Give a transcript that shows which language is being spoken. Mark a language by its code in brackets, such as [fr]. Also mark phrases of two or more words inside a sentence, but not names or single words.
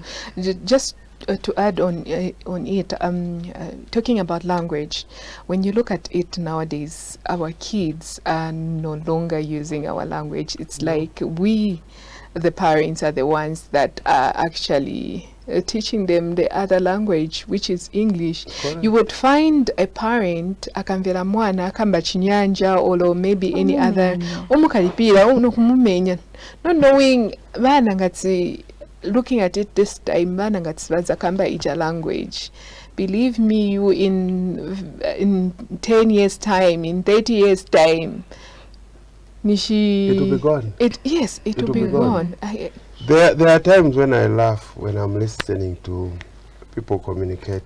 [en] Just to add on it, talking about language, when you look at it nowadays, our kids are no longer using our language. It's like we, the parents, are the ones that are actually teaching them the other language, which is English. Correct. You would find a parent [ny] akamvera mwana akamba chinyanja [en] or maybe any other [ny] omukalipira onokumumenya, [en] not knowing [ny] bana ngati, [en] looking at it this time, [ny] bana ngati baza kamba ija language. [en] Believe me, you in 10 years time, in 30 years time, Nishi, It will be gone. Yes, it will be gone. There are times when I laugh when I'm listening to people communicate.